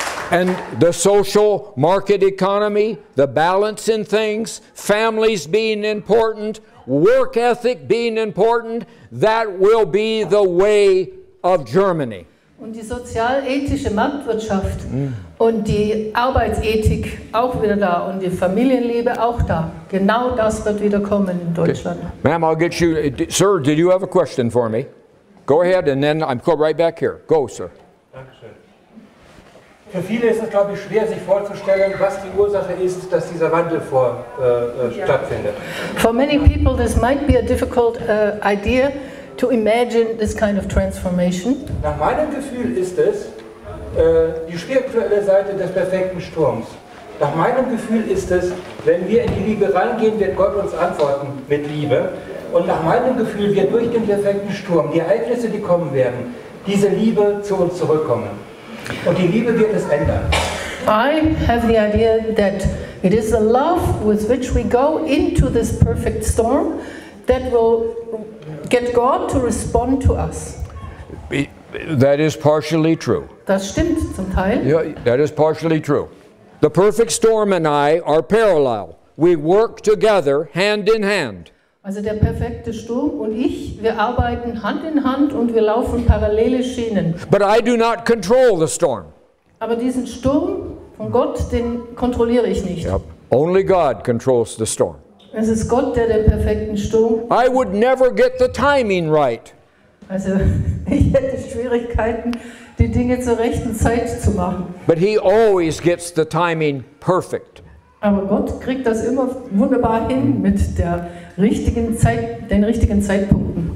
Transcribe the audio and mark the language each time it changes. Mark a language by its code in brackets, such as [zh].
[en] And the social market economy, the balance in things, families being important, work ethic being important, that will be the way of Germany. [de] Und die sozialethische Marktwirtschaft und die Arbeitsethik auch wieder da und die Familienliebe auch da. Genau das wird wieder kommen in Deutschland. [en] Ma'am, I'll get you. Sir, did you have a question for me? Go ahead, and then I'm right back here. Go, sir. [de] Dankeschön. Für viele ist es, glaube ich, schwer, sich vorzustellen, was die Ursache ist, dass dieser Wandel stattfindet. [en] For many people this might be a difficult idea to imagine this kind of transformation. [de] Nach meinem Gefühl ist es die spirituelle Seite des perfekten Sturms. Nach meinem Gefühl ist es, wenn wir in die Liebe reingehen, wird Gott uns antworten mit Liebe. Und nach meinem Gefühl wird durch den perfekten Sturm, die Ereignisse, die kommen werden, diese Liebe zu uns zurückkommen. Und die Liebe wird es ändern. [en] I have the idea that it is the love with which we go into this perfect storm that will get God to respond to us. That is partially true. [de] Das stimmt zum Teil. [en] Yeah, that is partially true. The perfect storm and I are parallel. We work together, hand in hand. [de] Also der perfekte Sturm und ich, wir arbeiten Hand in Hand und wir laufen parallele Schienen. [en] But I do not control the storm. [de] Aber diesen Sturm von Gott, den kontrolliere ich nicht. [en] Yep. Only God controls the storm. [de] Es ist Gott, der den perfekten Sturm. [en] I would never get the timing right. [de] Also ich hätte Schwierigkeiten, die Dinge zur rechten Zeit zu machen. [en] But He always gets the timing perfect. [de] Aber Gott kriegt das immer wunderbar hin mit der richtigen Zeit, den richtigen Zeitpunkten.